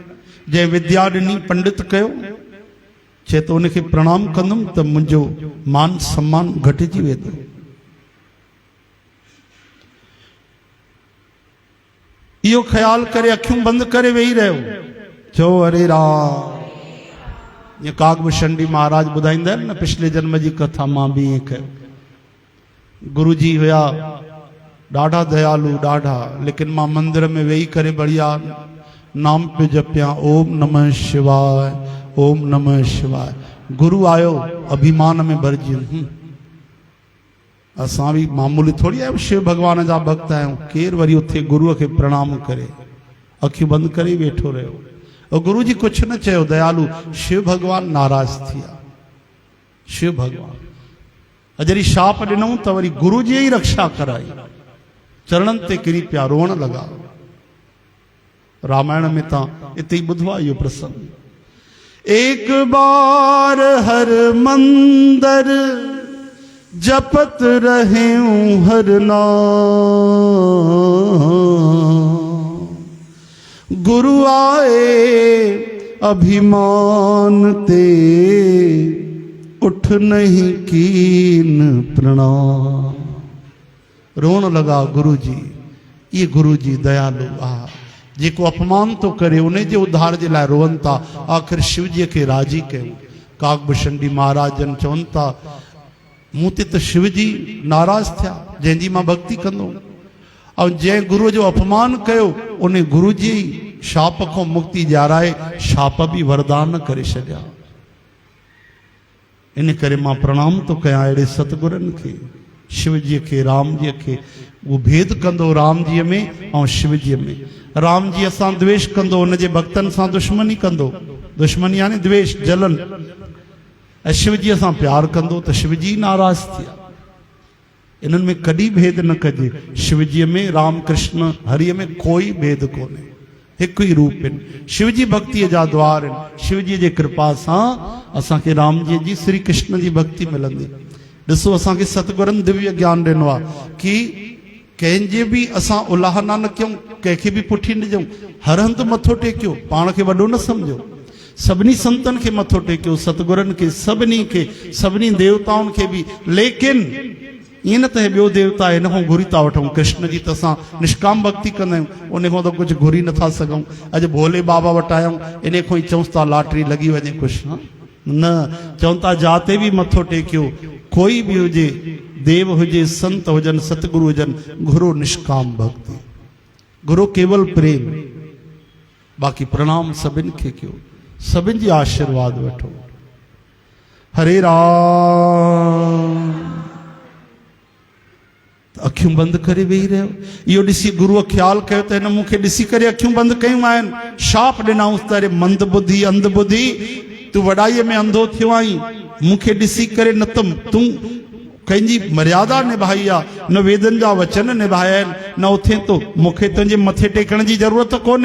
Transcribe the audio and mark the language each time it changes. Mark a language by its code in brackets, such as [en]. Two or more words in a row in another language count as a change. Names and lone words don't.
[sd] जंहिं विद्या ॾिनी, पंडित कयो, चए तो उनखे प्रणाम कंदुमि त मुंहिंजो मान सम्मान घटिजी वेंदो। यो ख्याल करे अखियूं बंद करे वेही रहो चो हरे राम। ये कागभूषण महाराज ॿुधाईंदा आहिनि न पिछले जन्म जी कथा मां बि ईअं कयो। गुरु जी हुया ॾाढा दयालु ॾाढा, लेकिन मां मंदिर में वेही करे बढ़िया नाम पे जपिया [sa] ओम नमः शिवाय ओम नमः शिवाय। [sd] गुरु आयो अभिमान में भरजी असां भी मामूली थोड़ी आहियूं शिव भगवान जा भक्त आहियूं। केर वरी उथे गुरुअ खे प्रणाम करे अखियूं बंद करे वेठो रहियो। और गुरु जी कुछ न चयो दयालु। शिव भगवान नाराज थिया। शिव भगवान अजरी शाप ॾिनऊं त वरी गुरु जी ही रक्षा कराई। चरणन ते किरी पिया रोअण लगा। रामायण में ता इते ही ॿुधो आहे इहो प्रसंग। [awa] एक बार हर मंदर जपत रहे हर नाम। गुरु आए अभिमान ते उठ नहीं कीन प्रणाम। [sd] रोन लगा गुरु जी। ये गुरु जी दयालु आ जेको अपमान तो करे उन्हें जे उद्धार जे लाइ रोवन था। आखिर शिव जी के राजी कयूं। कागभूषण महाराजन चवन था मूं ते त शिव जी नाराज थिया जंहिंजी मां भक्ति कंदो। और जंहिं गुरु जो अपमान कयो उन्हें गुरु जी शाप को मुक्ति ॾियाराए शाप भी वरदान करे छॾिया। इन करे मां प्रणाम तो कयां अहिड़े सतगुरनि खे शिव जी के राम जी के। वो भेद कंदो राम जी में और शिव जी में। राम जी असां द्वेष कंदो उन जे भक्तन सां दुश्मनी कंदो। दुश्मनी यानी द्वेष जलन। ऐं शिव जी असां प्यार कंदो तो शिव जी नाराज थिया। इन्हनि में कॾहिं भेद न कजे। शिव जी में राम कृष्ण हरि में कोई भेद कोन्हे। हिकु ही रूप आहिनि। शिव जी भक्ति जा द्वार आहिनि। शिव जी जे कृपा सां असांखे राम जी जी श्री कृष्ण जी भक्ति मिलंदी। ॾिसो असांखे सतगुरनि दिव्य ज्ञान ॾिनो आहे कि कंहिंजे भी असां उलाहना न कयूं कंहिंखे भी पुठी न ॾियूं। हर हंधि मथो टेकियो पाण खे वॾो न सम्झो। सभिनी संतनि खे मथो टेकियो सतगुरनि खे सभिनी खे सभिनी देवताउनि खे भी। लेकिन ईअं न त ॿियो देवता हिन खां घुरी था वठूं। कृष्ण जी त असां निष्काम भक्ति कंदा आहियूं उन खां त कुझु घुरी नथा सघूं। अॼु भोले बाबा वटि आहियूं इन खां ई चऊं था लॉटरी लॻी वञे कुझु न। चवनि था जाते भी मथो टेकियो कोई भी हुजे देव हुजे संत हुजन सतगुरु हुजन गुरु निष्काम भक्ति गुरु केवल प्रेम। बाक़ी प्रणाम सभिनि खे कयो सभिनि जी आशीर्वाद वठो। हरे राम। अखियूं बंद करे वेही रहियो। इहो ॾिसी गुरुअ ख्याल कयो त हिन मूंखे ॾिसी करे अखियूं बंद कयूं आहिनि। शाप ॾिनऊंसि त अरे मंद बुद्धि अंध बुद्धि तूं वॾाईअ में अंधो थियो आहीं। मूंखे ॾिसी करे न त तूं कंहिंजी मर्यादा निभाई आहे न वेदन जा वचन निभाया आहिनि न उथे तो मूंखे तुंहिंजे मथे टेकण जी ज़रूरत कोन्हे।